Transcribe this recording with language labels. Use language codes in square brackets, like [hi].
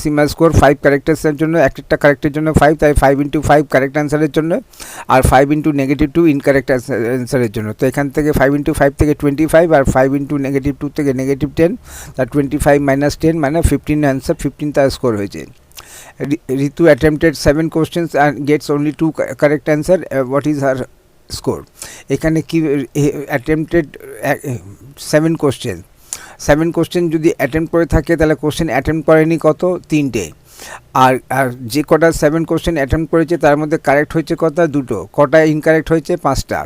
[bn] সীমা score 5 correct অ্যান্সারের জন্য, একটা কারেক্টের জন্য 5, তাই 5 into 5 কারেক্ট অ্যান্সারের জন্য, আর 5 into -2 ইনকারেক্ট অ্যান্সারের জন্য। তো এখান থেকে 5 into 5 থেকে 25, আর 5 into -2 থেকে -10, তার 25 - 10 মানে 15 অ্যান্সার, 15 তার স্কোর হয়েছে। [en] Ritu attempted 7 questions and gets only 2 correct answer. What is her score? [bn] এখানে কি attempted 7 কোশ্চেন যদি অ্যাটেম্প করে থাকে তাহলে কোশ্চেন অ্যাটেম্প করেনি কত? 3টে। আর যে কটা 7 কোশ্চেন অ্যাটেম্প করেছে তার মধ্যে কারেক্ট হয়েছে কটা? 2টো। কটা ইনকারেক্ট হয়েছে? 5টা।